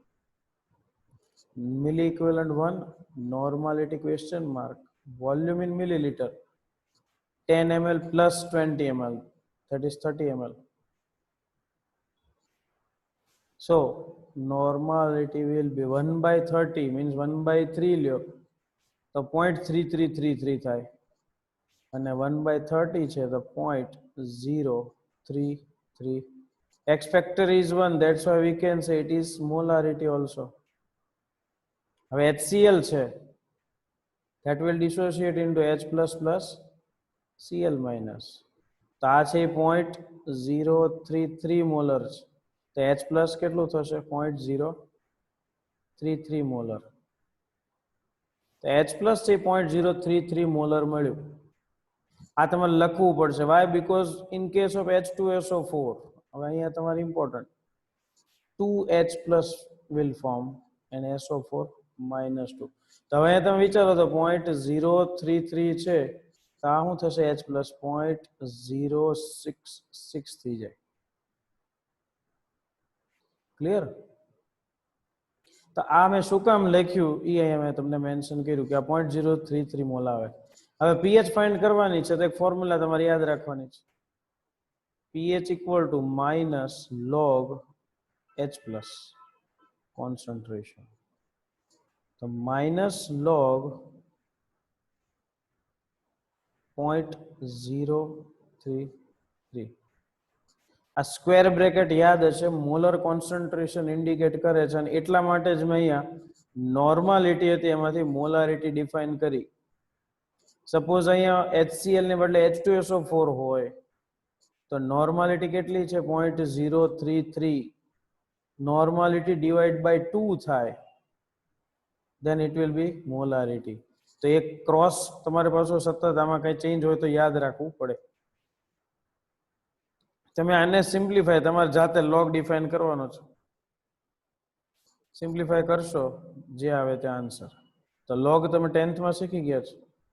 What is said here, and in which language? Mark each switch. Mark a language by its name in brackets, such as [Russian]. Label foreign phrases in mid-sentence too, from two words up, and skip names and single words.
[English] Milli equivalent 1, normality question mark, volume in milliliter, 10 ml plus 20 ml, that is 30 ml. So normality will be 1 by 30 means 1 by 3 [Gujarati] લ્યો તો 0.3333 થાય અને [English] 1 by 30 [Gujarati] છે તો 0.033. [English] X factor is 1, that's why we can say it is molarity also. [Gujarati] હવે HCl છે [English] that will dissociate into H plus plus Cl minus. [Gujarati] તો આ છે 0.033 મોલર છે તો H plus કેટલું થશે 0.033 મોલર. તો H plus છે 0.033 મોલર મળ્યું. આ તમારે લખવું પડશે. [English] why because in case of H2SO4 [Gujarati] હવે અહીંયા તમારે [English] ઇમ્પોર્ટન્ટ 2H plus will form and SO4 minus 2. [Gujarati] તો હવે તમે વિચારો તો 0.033 છે તો આ શું થશે H plus 0.066 થઈ જાય. ક્લિયર? તો આ મેં શું કામ લખ્યું એ અહીંયા મેં તમને મેન્શન કર્યું કે આ 0.033 મોલ આવે. હવે pH ફાઇન્ડ કરવાની છે તો એક ફોર્મ્યુલા તમારે યાદ રાખવાની છે. [English] pH equal to minus log H plus concentration. તો minus log 0.033. [Gujarati] આ સ્ક્વેર બ્રેકેટ યાદ હશે [English] molar concentration [Gujarati] ઇન્ડિકેટ કરે છે અને એટલા માટે જ મેં અહીંયા નોર્માલિટી હતી એમાંથી મોલારિટી ડિફાઇન કરી. સપોઝ અહીંયા HCl ને બદલે H2SO4 હોય તો નોર્માલિટી કેટલી છે 0.033. [English] normality divide by 2 થાય then it will be molarity. [Gujarati] તો એક ક્રોસ તમારે પાછો સતત આમાં કઈ ચેન્જ હોય તો યાદ રાખવું પડે. તમે આને સિમ્પ્લિફાય તમારે જાતે લોગ ડિફાઇન કરવાનો છે. સિમ્પ્લિફાય કરશો જે આવે તે આન્સર. તો લોગ તમે 10th માં શીખી ગયા છો.